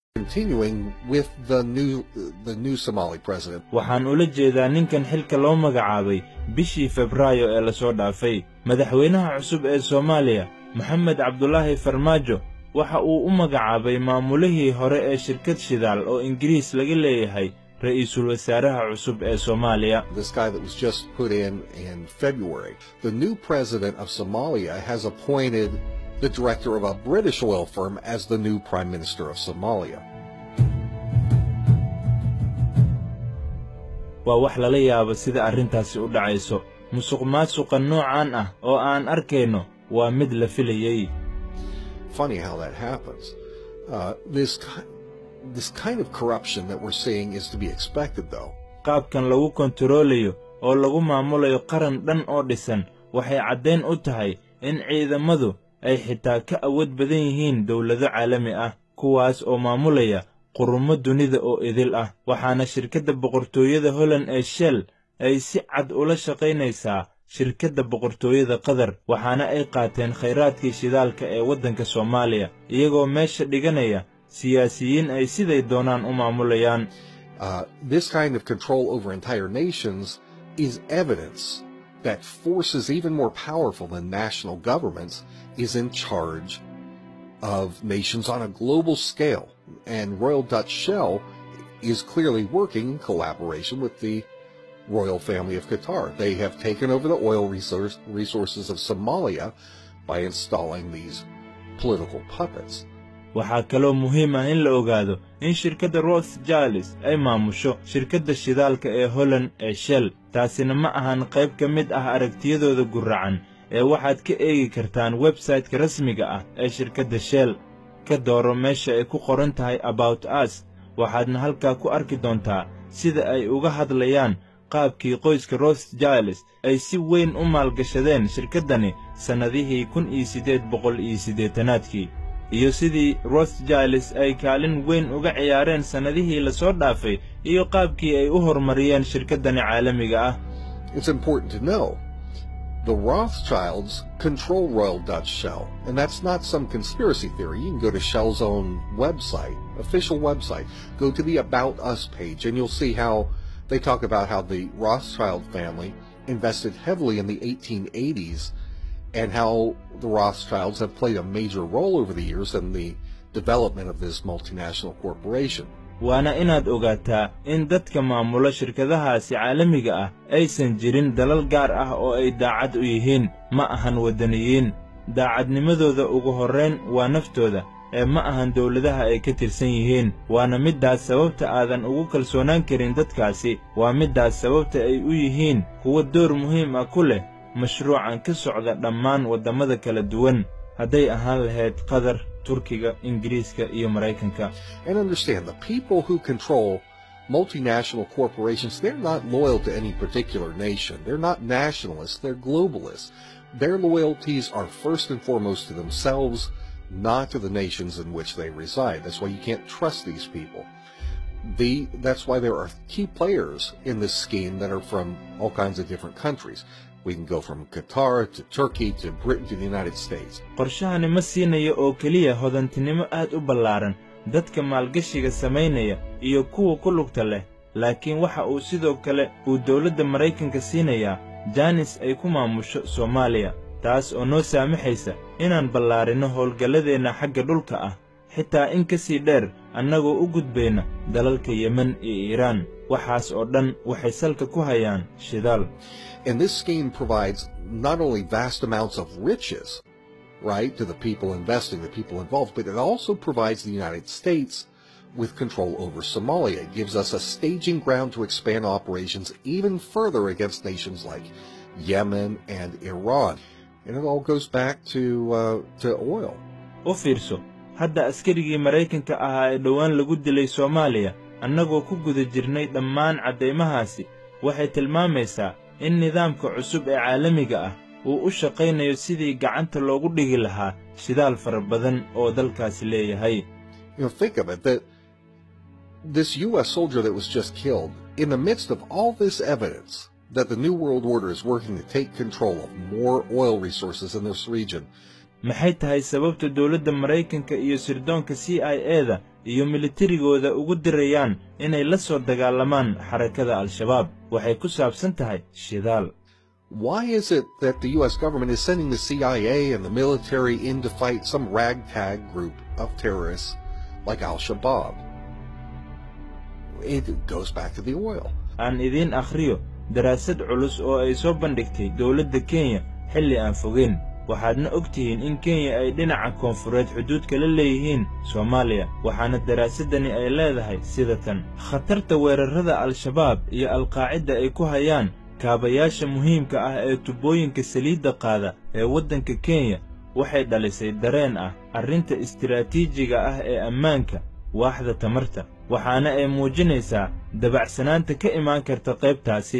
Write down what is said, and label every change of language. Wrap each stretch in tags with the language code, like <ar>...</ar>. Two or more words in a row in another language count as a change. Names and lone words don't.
<en>continuing with the new Somali president.</en> <so>waxaan ula jeedaa ninkan xilka loo magacaabay bishii Febraayo ee la soo dhaafay madaxweynaha cusub ee Soomaaliya Maxamed Cabdullaahi Farmaajo waxa uu u magacaabay maamulihii hore ee shirkad shidaal oo Ingiriis laga leeyahay ra'iisul wasaaraha cusub ee Soomaaliya.</so> <en>This guy that was just put in February. The new president of Somalia has appointed the director of a British oil firm as the new prime minister of Somalia.</en> <so>waa wax lala yaabo sida arrintaasi u dhacayso musuqmaasuqa noocan ah oo aan arkayno waa mid la filayay.</so> <en>Funny how that happens. This kind of corruption that we're seeing is to be expected, though.</en> <so>qaabkan lagu kontaroolayo oo lagu maamulayo qaran dhan oo dhisan waxay caddayn u tahay in ciidamadu ay xitaa ka awood badan yihiin dawlado caalami ah kuwaas oo maamulaya qurumo dunida oo idil ah. waxaana shirkadda boqortooyada Holland ee Shell ay si cad ula shaqaynaysaa shirkadda boqortooyada Qatar waxaana ay qaateen khayraadkii shidaalka ee waddanka Soomaaliya iyagoo meesha dhiganaya siyaasiyiin ay siday doonaan u maamulayaan.</so> <en>This kind of control over entire nations is evidence that forces even more powerful than national governments is in charge of nations on a global scale. And Royal Dutch Shell is clearly working in collaboration with the royal family of Qatar. They have taken over the oil resources of Somalia by installing these political puppets.</en> <so>waxaa kaloo muhiim ah in la ogaado in shirkadda Rothschild ay maamusho shirkadda shidaalka ee Holland ee Shell. taasina ma ahan qayb ka mid ah aragtiyadooda guracan ee waxaad ka eegi kartaan website-ka rasmiga ah ee shirkadda Shell. ka dooro meesha ay ku qoran tahay</so> <en>About Us</en> <so>waxaadna halkaa ku arki doontaa sida ay uga hadlayaan qaabkii qoyska Rothschild ay si weyn u maalgashadeen shirkaddani sanadihii 1880-aadkii iyo sidii Rothschild ay kaalin weyn uga ciyaareen sanadihii la soo dhaafay iyo qaabkii ay u horumariyeen shirkaddani caalamiga ah.</so> <en>It's important to know the Rothschilds control Royal Dutch Shell, and that's not some conspiracy theory. You can go to Shell's own website, official website, go to the About Us page, and you'll see how they talk about how the Rothschild family invested heavily in the 1880s and how the Rothschilds have played a major role over the years in the development of this multinational corporation.</en> <so>waana inaad ogaataa in dadka maamula shirkadahaasi caalamiga ah aysan jirin dalal gaar ah oo ay daacad u yihiin ma ahan wadaniyiin. daacadnimadooda ugu horreyn waa naftooda ee ma ahan dawladaha ay ka tirsan yihiin. waana middaas sababta aadan ugu kalsoonaan karin dadkaasi. waa middaas sababta ay u yihiin kuwa door muhiim ah ku leh mashruucan ka socda dhammaan waddamada kala duwan hadday ahaan lahayd Qatar, Turkiga, Ingiriiska iyo Maraykanka.</so> <en>And understand, the people who control multinational corporations, they're not loyal to any particular nation. They're not nationalists, they're globalists. Their loyalties are first and foremost to themselves, not to the nations in which they reside. That's why you can't trust these people. That's why there are key players in this scheme that are from all kinds of different countries. We can go from Qatar to Turkey to Britain to the United States.</en> <so>qorshahani ma siinayo oo keliya hodantinimo aad u ballaaran dadka maalgashiga samaynaya iyo kuwa ku lugta leh, laakiin waxa uu sidoo kale uu dawladda Maraykanka siinayaa jaanis ay ku maamusho Soomaaliya, taas oo noo saamaxaysa inaan ballaarino howlgalladeenna xagga dhulka ah xitaa in ka sii dheer annagoo u gudbayna dalalka Yemen iyo Iiraan. waxaas oo dhan waxay salka ku hayaan shidaal.</so> <en>And this scheme provides not only vast amounts of riches, right, to the people investing, the people involved, but it also provides the United States with control over Somalia. It gives us a staging ground to expand operations even further against nations like Yemen and Iran. And it all goes back to oil.</en> <so>u fiirso hadda askarigii Maraykanka ahaa ee dhowaan lagu dilay Soomaaliya annagoo ku guda jirnay dhammaan caddaymahaasi waxay tilmaamaysaa in nidaamka cusub ee caalamiga ah uu u shaqaynayo sidii gacanta loogu dhigi lahaa shidaal fara badan oo dalkaasi leeyahay.</so> <en>Think of it, that this U.S. soldier that was just killed, in the midst of all this evidence that the New World Order is working to take control of more oil resources in this region,</en> <so>maxay tahay sababta dawladda Maraykanka iyo sirdoonka CIA-da iyo militarigooda ugu dirayaan inay la soo dagaalamaan xarakada Al-Shabaab? Waxay ku saabsan tahay shidaal.</so> <en>Why is it that the U.S. government is sending the CIA and the military in to fight some ragtag group of terrorists like Al-Shabaab? It goes back to the oil.</en> <so>Aan idiin akhriyo daraasad culus oo ay soo bandhigtay dawladda Kenya xilli aan fogeyn. waxaadna ogtihiin in Kenya ay dhinaca koonfureed xuduudka la leeyihiin Soomaaliya, waxaana daraasadani ay leedahay sida tan: khatarta weerarada Al-Shabaab iyo Al-Qaacida ay ku hayaan kaabayaasha muhiimka ah ee tubooyinka saliidda qaada ee waddanka Kenya waxay dhalisay dareen ah arrinta istiraatiijiga ah ee ammaanka waaxda tamarta, waxaana ay muujinaysaa dabacsanaanta ka imaan karta qaybtaasi.</so>